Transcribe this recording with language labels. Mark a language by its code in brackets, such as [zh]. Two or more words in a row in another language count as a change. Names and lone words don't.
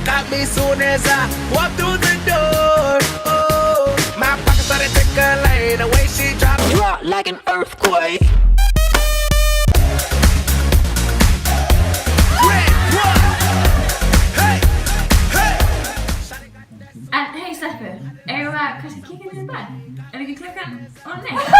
[en] Got me soon as I walk through the door. Oh, my pockets started tickling, the way she dropped drop like an earthquake. Red one. Hey, hey. Shawty got that [is] En hei stelpur, eigum við að kannski kíkja niður í bæ? Er ekki klukkan orðin 1?